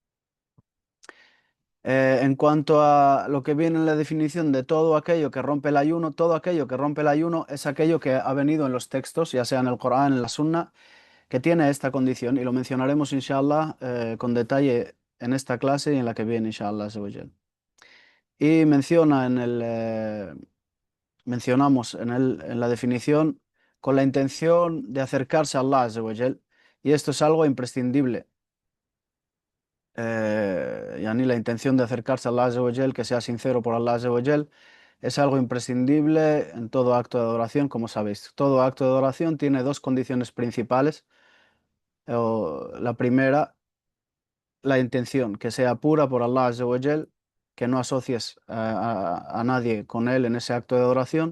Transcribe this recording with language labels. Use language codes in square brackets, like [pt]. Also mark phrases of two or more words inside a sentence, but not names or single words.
[es] En cuanto a lo que viene en la definición de todo aquello que rompe el ayuno, todo aquello que rompe el ayuno es aquello que ha venido en los textos, ya sea en el Corán, en la Sunna, que tiene esta condición, y lo mencionaremos, inshallah, con detalle en esta clase y en la que viene, [ar] إن شاء الله، عز وجل. [es] Y mencionamos en la definición con la intención de acercarse a Allah, [ar] عز وجل, [es] y esto es algo imprescindible. Yani la intención de acercarse a Allah, [ar] عز وجل, [es] que sea sincero por Allah, [ar] عز وجل, [es] es algo imprescindible en todo acto de adoración, como sabéis. Todo acto de adoración tiene dos condiciones principales. La primera, la intención, que sea pura por Allah [ar] عز وجل, [es] que no asocies a nadie con él en ese acto de adoración.